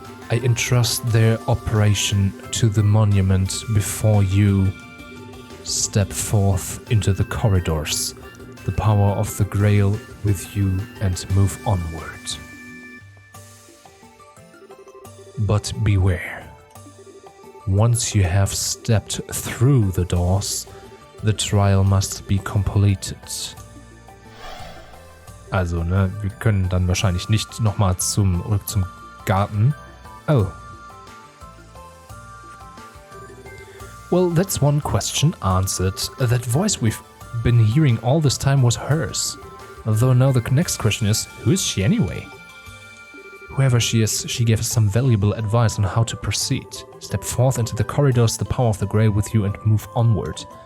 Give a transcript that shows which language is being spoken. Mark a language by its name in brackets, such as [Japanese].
[English] I entrust their operation to the monument before you step forth into the corridors, the power of the Grail with you, and move onward. But beware. Once you have stepped through the doors, the trial must be completed. [German] Also, ne, wir können dann wahrscheinlich nicht nochmal zum Garten. [English] Oh. Well, that's one question answered. That voice we've been hearing all this time was hers. Although now the next question is, who is she anyway? Whoever she is, she gave us some valuable advice on how to proceed. Step forth into the corridors, the power of the Grail with you, and move onward.